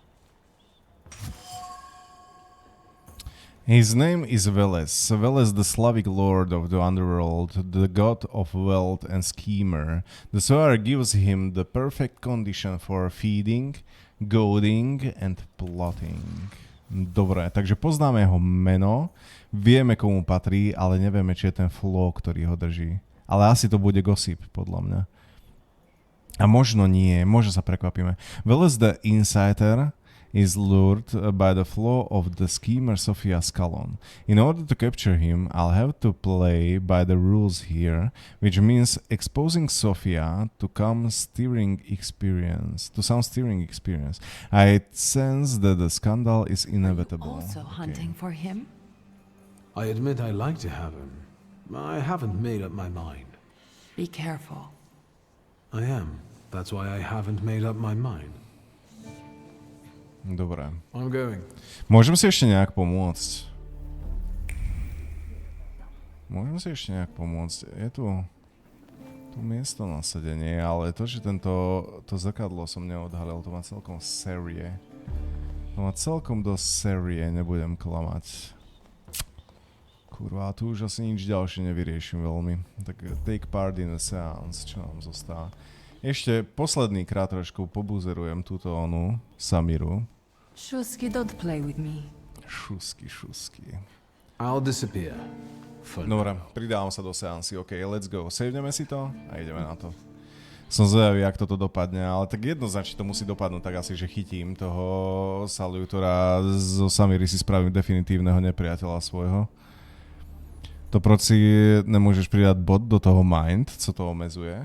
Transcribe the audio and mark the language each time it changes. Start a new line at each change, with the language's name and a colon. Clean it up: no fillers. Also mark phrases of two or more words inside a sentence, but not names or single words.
English: His name is Veles. Veles, the Slavic lord of the underworld, the god of wealth and schemer. The swear gives him the perfect condition for feeding, goading and plotting.
Slovak: Dobre, takže poznáme jeho meno, vieme komu patrí, ale nevieme, či je ten flow, ktorý ho drží. Ale asi to bude gossip, podľa mňa. A možno nie, možno sa prekvapíme.
English: Veles the Insider is lured by the flow of the schemer Sofia Scalon. In order to capture him, I'll have to play by the rules here, which means exposing Sofia to some steering experience. I sense that the scandal is inevitable. Also hunting for him? I admit I like to have him. I haven't made up my mind. Be careful. I am. That's why I haven't made up my mind.
Slovak: Dobre.
English: I'm going.
Slovak: Môžem si ešte nejak pomôcť. Je tu miesto na sedenie, ale to, že to zrkadlo som neodhalil, to má celkom série. Nebudem klamať. Kurva, tu už asi nič ďalšie nevyriešim veľmi.
English: Tak take part in a seance,
Slovak: čo nám zostáva. Ešte posledný krát trošku pobuzerujem túto Samiru.
English: Shusky, don't play with me. Šusky. I'll disappear.
Slovak: Dobre, pridávam sa do seansy.
English: OK, let's go.
Slovak: Saveneme si to a ideme na to. Som zvedavý, jak toto dopadne, ale tak jednoznačne to musí dopadnúť tak asi, že chytím toho salutora, zo Samiry si spravím definitívneho nepriateľa svojho. To proci nemôžeš pridať bod do toho mind, co to omezuje.